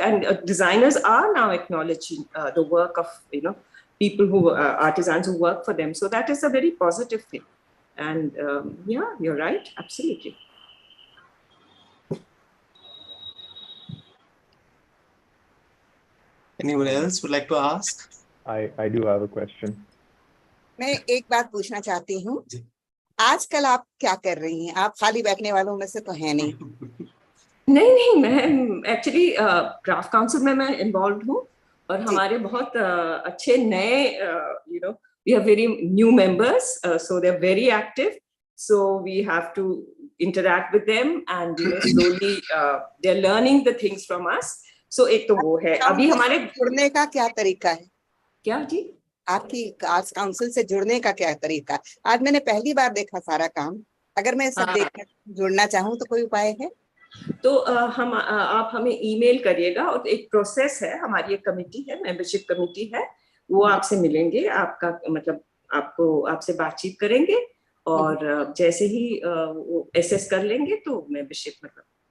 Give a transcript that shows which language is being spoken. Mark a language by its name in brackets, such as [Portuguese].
[English] and designers are now acknowledging the work of people who artisans who work for them. So that is a very positive thing. And yeah, you're right, absolutely. Anyone else would like to ask? I do have a question. [Hindi] मैं एक बात पूछना चाहती हूँ, आजकल आप क्या कर रही हैं? आप खाली बैठने वालों में से तो हैं नहीं। नहीं, मैं एक्चुअली क्राफ्ट काउंसिल में मैं इन्वॉल्व हूँ, और हमारे बहुत अच्छे नए [English] we have very new members, so they're very active. So we have to interact with them, and slowly they're learning the things from us. [Hindi] So एक तो वो है. अभी हमारे जुड़ने का क्या तरीका है? क्या जी? आपकी आर्ट्स काउंसिल से जुड़ने का क्या तरीका है? आज मैंने पहली बार देखा सारा काम। अगर मैं सब देखकर जुड़ना चाहूँ तो कोई उपाय है? तो आप हमें ईमेल करिएगा, और एक प्रोसेस है, हमारी एक कमेटी है, मेंबरशिप कमेटी है, वो आपसे मिलेंगे, आपका मतलब आपसे बातचीत करेंगे, और जैसे ही वो एसेस कर लेंगे तो मेंबरशिप मतलब